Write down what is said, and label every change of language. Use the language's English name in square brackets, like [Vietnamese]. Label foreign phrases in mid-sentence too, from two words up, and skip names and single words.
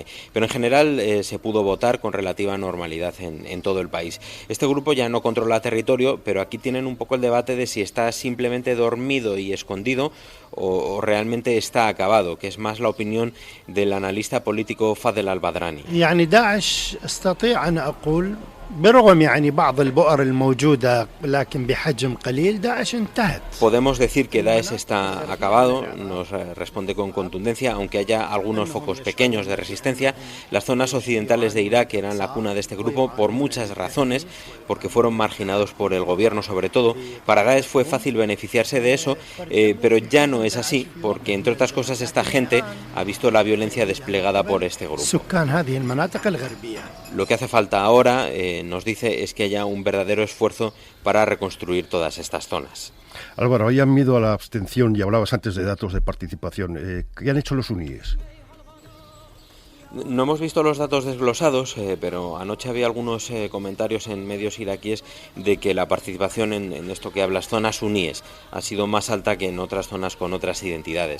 [Spanish] Pero en general se pudo votar con relativa normalidad en todo el país. Este grupo ya no controla territorio, pero aquí tienen un poco el debate de si está simplemente dormido y escondido o realmente está acabado, que es más la opinión del analista político Fadel al-Badrani. [Arabic] يعني داعش استطيع أن أقول برغم يعني بعض البؤر الموجودة لكن بحجم قليل داعش انتهت. [Spanish] Podemos decir que Daesh está acabado, nos responde con contundencia, aunque haya algunos focos pequeños de resistencia. Las zonas occidentales de Irak eran la cuna de este grupo por muchas razones, porque fueron marginados por el gobierno sobre todo. Para Daesh fue fácil beneficiarse de eso, pero ya no es así, porque entre otras cosas esta gente ha visto la violencia desplegada por este grupo. [Arabic] سكان هذه المناطق الغربية. [Spanish] Lo que hace falta ahora, nos dice, es que haya un verdadero esfuerzo para reconstruir todas estas zonas. Álvaro, hayan miedo a la abstención y hablabas antes de datos de participación. ¿Qué han hecho los suníes? No hemos visto los datos desglosados, pero anoche había algunos comentarios en medios iraquíes de que la participación en esto que hablas, zonas suníes, ha sido más alta que en otras zonas con otras identidades.